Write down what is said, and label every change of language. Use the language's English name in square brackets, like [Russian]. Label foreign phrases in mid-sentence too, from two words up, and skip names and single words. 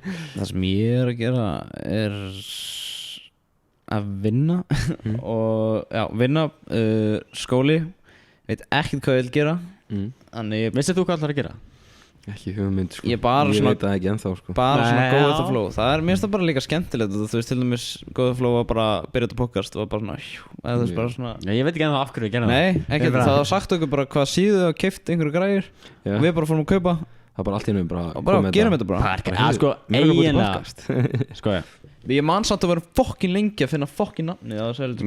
[Icelandic] Það sem ég að gera að vinna og vinna, skóli, veit ekkert hvað ég vil gera. Þannig Veistu þú hvað ætlar að gera? Ekki hugmynd sko. Ég veit það ekki ennþá sko. Bara svona [English] go with the flow. [Icelandic] Það mér finnst það bara líka skemmtilegt. Þú veist, til dæmis [English] go with the flow [Icelandic] var bara byrja þetta podcast og bara svona eða þú veist bara svona Ég veit ekki ennþá af hverju við gerum Nei, ekki það var sagt okkur bara hvað síðu og keypt einhverju græjur og við bara fórum að kaupa. Það bara allt í einu bara og bara gerum þetta bara. Sko, eiginlega Sko, Ég man samt að vera fokkin lengi að finna fokkin nafni á þessu heldur.